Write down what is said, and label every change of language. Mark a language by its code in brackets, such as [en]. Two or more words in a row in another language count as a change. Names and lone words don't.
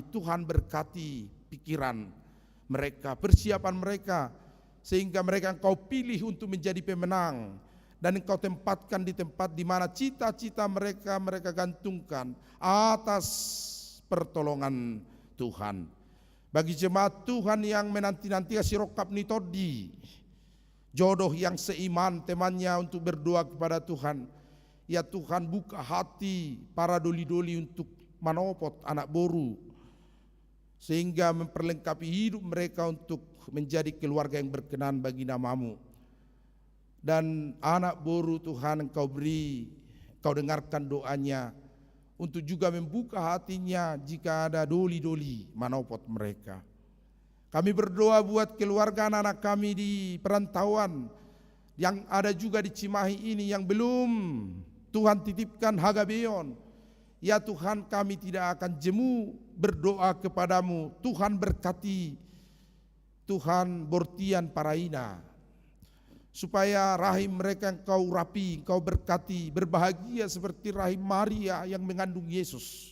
[id] Tuhan berkati pikiran mereka, persiapan mereka, sehingga mereka Engkau pilih untuk menjadi pemenang, dan Engkau tempatkan di tempat di mana cita-cita mereka gantungkan atas pertolongan Tuhan. Bagi jemaat Tuhan yang menanti-nanti [bbc] sirokap nitodi, [id] jodoh yang seiman temannya untuk berdoa kepada Tuhan. Ya Tuhan, buka hati para doli-doli untuk [bbc] manopot anak boru, [id] sehingga memperlengkapi hidup mereka untuk menjadi keluarga yang berkenan bagi nama-Mu. Dan anak boru Tuhan Engkau beri, Engkau dengarkan doanya, untuk juga membuka hatinya jika ada [bbc] doli-doli manopot [id] mereka. Kami berdoa buat keluarga anak-anak kami di perantauan, yang ada juga di Cimahi ini yang belum Tuhan titipkan Hagabeon. Ya Tuhan, kami tidak akan jemu berdoa kepadamu. Tuhan berkati, Tuhan [bbc] Bortian Paraina, [id] supaya rahim mereka Engkau rapi, Engkau berkati, berbahagia seperti rahim Maria yang mengandung Yesus.